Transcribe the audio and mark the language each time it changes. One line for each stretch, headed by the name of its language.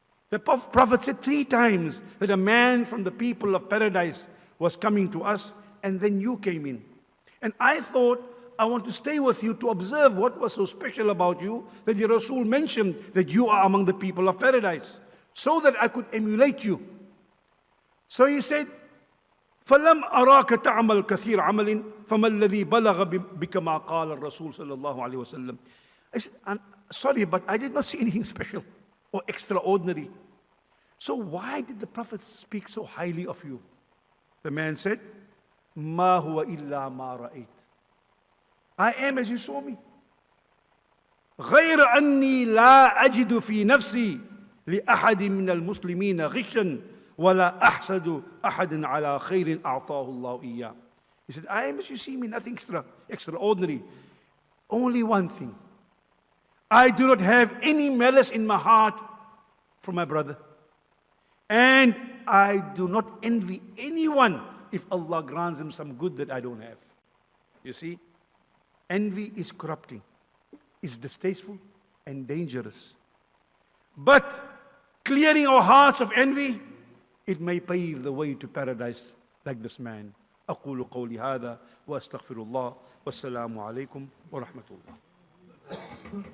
English: The Prophet said 3 times that a man from the people of paradise was coming to us and then you came in. And I thought, I want to stay with you to observe what was so special about you that the Rasul mentioned that you are among the people of paradise, so that I could emulate you. So he said,
Arabic: فَلَمْ أَرَاكَ تَعْمَلْ كَثِيرَ عَمَلٍ فَمَا الَّذِي بَلَغَ بِكَ مَا قَالَ الرَّسُولُ صلى الله عليه وسلم.
English: I said, I'm sorry, but I did not see anything special or extraordinary. So why did the Prophet speak so highly of you? The man said,
Arabic: مَا هُوَ إِلَّا مَا رَأَيْتَ.
English: I am as you saw me.
Arabic: غَيْرَ أَنِّي لَا أَجِدُ فِي نَفْسِي لِأَحَدٍ مِنَ الْمُسْلِمِينَ غِشًّا وَلَا أَحْسَدُ أَحَدٍ عَلَى خَيْرٍ أَعْطَاهُ اللَّهُ إِيَّاهُ.
English: He said, I am as you see me, nothing extraordinary. Only one thing. I do not have any malice in my heart for my brother. And I do not envy anyone if Allah grants him some good that I don't have. You see, envy is corrupting, is distasteful and dangerous. But clearing our hearts of envy, it may pave the way to paradise like this man.
Arabic: أقول قولي هذا وأستغفر الله والسلام عليكم ورحمة الله.